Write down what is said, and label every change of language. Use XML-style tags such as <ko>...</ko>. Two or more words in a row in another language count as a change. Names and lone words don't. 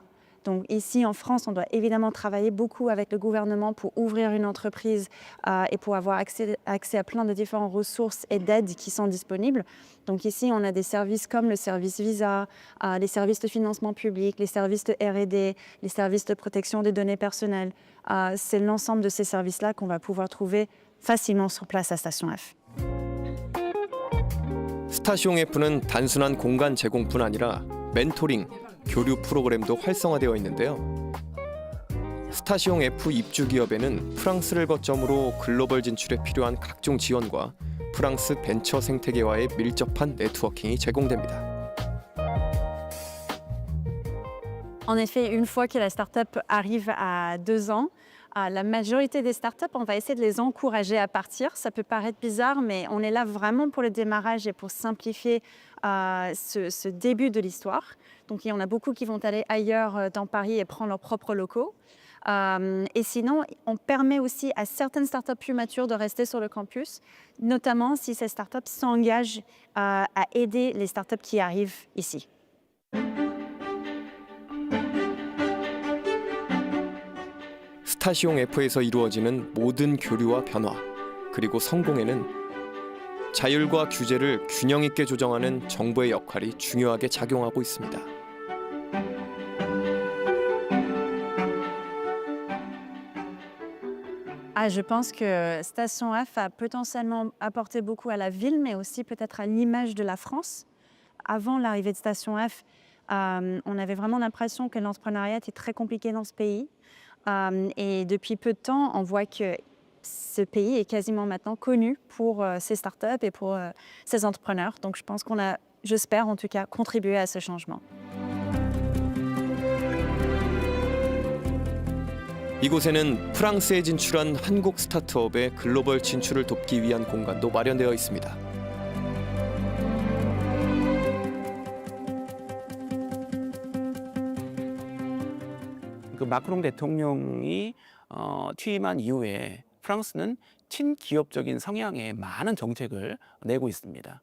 <fr>Donc ici en France, on doit évidemment travailler beaucoup avec le gouvernement pour ouvrir une entreprise et pour avoir accès à plein de différentes ressources et d'aides qui sont disponibles. Donc ici, on a des services comme le service Visa, les services de financement public, les services de R&D, les services de protection des données personnelles. C'est l'ensemble de ces services-là qu'on va pouvoir trouver facilement sur place à Station F.</fr> <ko>스타시옹 F는 단순한 공간 제공뿐 아니라 멘토링, 교류 프로그램도 활성화되어 있는데요. 스타시옹 F 입주 기업에는 프랑스를 거점으로 글로벌 진출에 필요한 각종 지원과 프랑스 벤처 생태계와의 밀접한 네트워킹이 제공됩니다.</ko> <fr>En effet, une fois que la start-up arrive à 2 ans, la majorité des startups, on va essayer de les encourager à partir. Ça peut paraître bizarre, mais on est là vraiment pour le démarrage et pour simplifier ce début de l'histoire. Donc, il y en a beaucoup qui vont aller ailleurs dans Paris et prendre leurs propres locaux. Et sinon, on permet aussi à certaines startups plus matures de rester sur le campus, notamment si ces startups s'engagent à aider les startups qui arrivent ici.</fr> <ko>스타시옹 F에서 이루어지는 모든 교류와 변화, 그리고 성공에는 자율과 규제를 균형 있게 조정하는 정부의 역할이 중요하게 작용하고 있습니다.</ko> <fr>Je pense que Station F a potentiellement apporté beaucoup à la ville, mais aussi peut-être à l'image de la France. Avant l'arrivée de Station F, on avait vraiment l'impression que l'entrepreneuriat était très compliqué dans ce pays. Et depuis peu de temps, on voit que ce pays est quasiment maintenant connu pour ses startups et pour ses entrepreneurs. Donc je pense qu'on a, j'espère en tout cas, contribué à ce changement.</fr> <ko>이곳에는 프랑스에 진출한 한국 스타트업의 글로벌 진출을 돕기 위한 공간도 마련되어 있습니다. 그 마크롱 대통령이 취임한 이후에 프랑스는 친기업적인 성향의 많은 정책을 내고 있습니다.</ko>